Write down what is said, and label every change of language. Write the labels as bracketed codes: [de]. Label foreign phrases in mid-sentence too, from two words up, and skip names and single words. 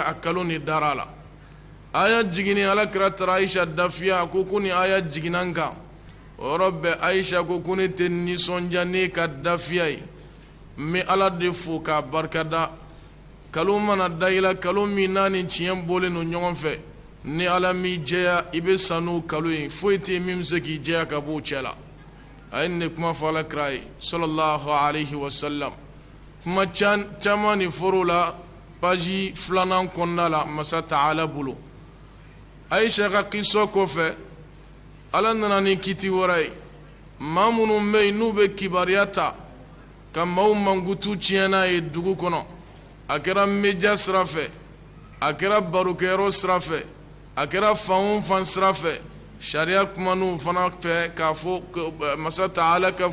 [bm] a kalo ni dara la aya jigini alakira taara Aisha dafiya ko ko ni aya jigina n kan o yɔrɔ bɛɛ Aisha ko ko ne tɛ nisɔndiya ne ka dafiya ye n bɛ Ala de fo k'a barikada kalo mana da i la kalo min n'a ni tiɲɛ bɔlen don ɲɔgɔn fɛ ni Ala m'i jɛya i bɛ sa n'o kalo ye foyi tɛ yen min bɛ se k'i jɛya ka bɔ o cɛ la a ye nin de kuma fɔ alakira ye [ar] صلى الله عليه وسلم [bm] kuma caman ni fɔr'o la page 2nan kɔnɔna la masa Taala bolo Aisha ka kisɔ kɔfɛ Ala nana ni kiti wɛrɛ ye maa minnu bɛ yen n'u bɛ kibariya ta ka maaw mankutu tiɲɛ n'a ye dugu kɔnɔ a kɛra media sira fɛ a kɛra barokɛyɔrɔ sira fɛ a kɛra fan o fan sira fɛ sariya kumanunw fana fɛ k'a fɔ masa Taala ka